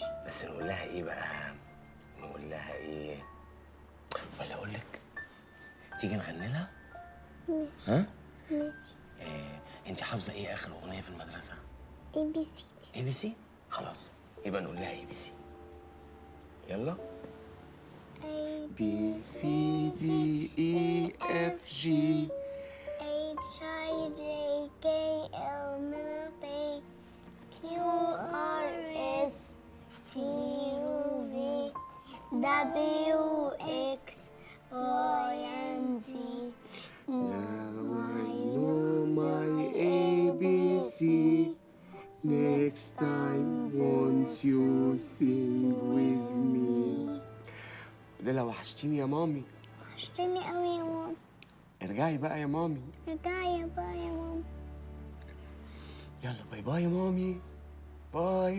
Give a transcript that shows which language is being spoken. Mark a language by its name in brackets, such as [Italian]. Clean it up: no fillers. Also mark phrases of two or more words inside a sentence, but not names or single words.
[Arabic] بس نقول لها إيه بقى؟ نقول لها إيه؟ ولا أقول لك تيجي نغني لها؟ ماشي. ها؟ ماشي. أنت حافظة إيه آخر أغنية في المدرسة؟ [English] ABC. [Arabic] ABC؟ خلاص، يبقى نقول لها ABC. يلا. [English] B C D E F G H-I-J K L M N P Q R S T U V W X Y and Z. Now I know my ABCs. Next time won't you sing with me? [Arabic] ليلى وحشتيني يا مامي. وحشتني قوي يا ماما. ارجعي بقى يا مامي. ارجعي بقى يا ماما. يلا [English] bye bye [Arabic] يا مامي. باي.